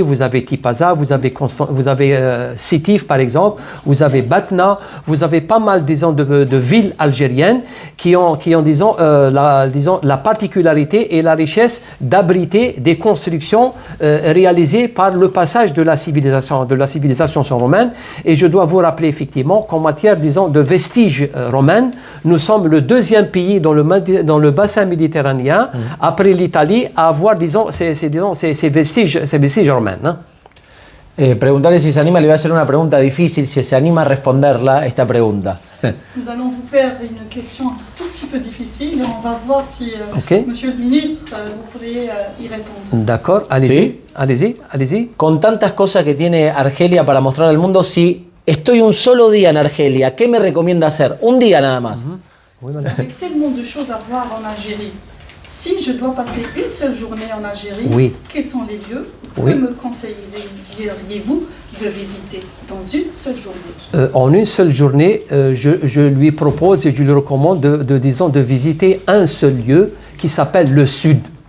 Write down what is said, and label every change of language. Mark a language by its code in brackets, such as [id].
[fr] Vous avez Tipaza, vous avez Sétif, par exemple, vous avez Batna, vous avez pas mal, disons, de villes algériennes qui ont disons, la particularité et la richesse d'abriter des constructions réalisées par le passage de la civilisation romaine. Et je dois vous rappeler effectivement qu'en matière, disons, de vestiges romains, nous sommes le deuxième pays dans le bassin méditerranéen, après l'Italie, à avoir, disons, ces vestiges romains. Hein. [es] Preguntarle si se anima, le voy a hacer una pregunta difícil, si se anima a responderla esta pregunta. [fr] Nous allons vous faire une question un tout petit peu difficile et on va voir si, Monsieur le ministre, vous pourrez y répondre. D'accord, allez-y. ¿Sí? Allez-y. [es] Con tantas cosas que tiene Argelia para mostrar al mundo, si estoy un solo día en Argelia, ¿qué me recomienda hacer? Un día nada más. [fr] Avec tellement de choses à voir en Algérie, si je dois passer une seule journée en Algérie, quels sont les lieux que me conseilleriez-vous de visiter dans une seule journée? En une seule journée, je lui propose et je lui recommande de visiter un seul lieu qui s'appelle le Sud.